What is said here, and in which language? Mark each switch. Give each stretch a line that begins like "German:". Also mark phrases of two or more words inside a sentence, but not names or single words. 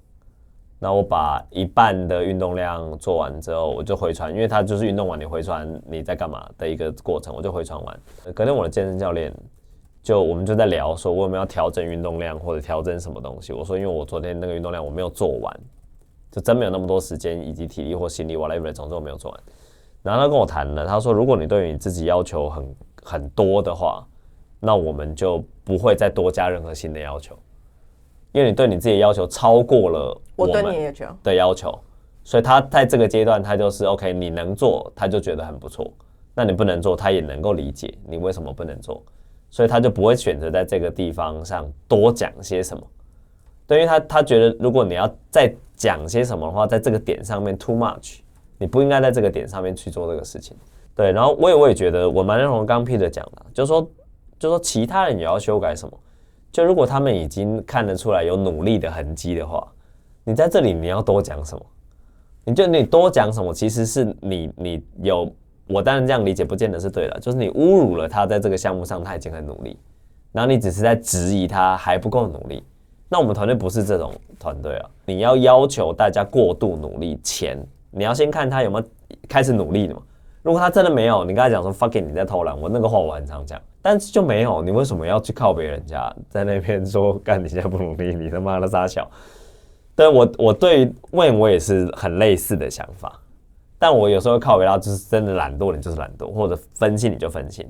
Chinese: 然後我把一半的運動量做完之後，我就回傳，因為它就是運動完你回傳你在幹嘛的一個過程，我就回傳完。隔天我的健身教練我們就在聊說，我有沒有要調整運動量或者調整什麼東西？我說因為我昨天那個運動量我沒有做完，就真沒有那麼多時間以及體力或心力 whatever，總之我沒有做完。然後他跟我談了，他說如果你對於你自己要求很多的話，那我們就不會再多加任何新的要求。因為你对你自己的要求超過了我對你的要求，所以他在這個階段他就是 OK， 你能做他就覺得很不錯，那你不能做他也能夠理解你為什麼不能做，所以他就不會選擇在這個地方上多講些什麼。對，因為他覺得如果你要再講些什麼的話，在這個點上面
English: too much，
Chinese: 你不應該在這個點上面去做這個事情。對，然後我也覺得我蠻認同剛 Peter 講的，就是說其他人也要修改什麼。就如果他們已經看得出來有努力的痕跡的話，你在這裡你要多講什麼？你多講什麼，其實是你有，我當然這樣理解不見得是對的，就是你侮辱了他在這個項目上他已經很努力，然後你只是在質疑他還不夠努力。那我們團隊不是這種團隊啊，你要求大家過度努力前，你要先看他有沒有開始努力的嘛。如果他真的沒有，你跟他講說 fucking 你在偷懶，我那個話我很常講，但是就沒有，你為什麼要去靠別人家在那邊說幹你現在不努力，你他媽的傻小？對，我對於 Wayne 我也是很類似的想法，但我有時候會靠別他就是真的懶惰，你就是懶惰，或者分心你就分心。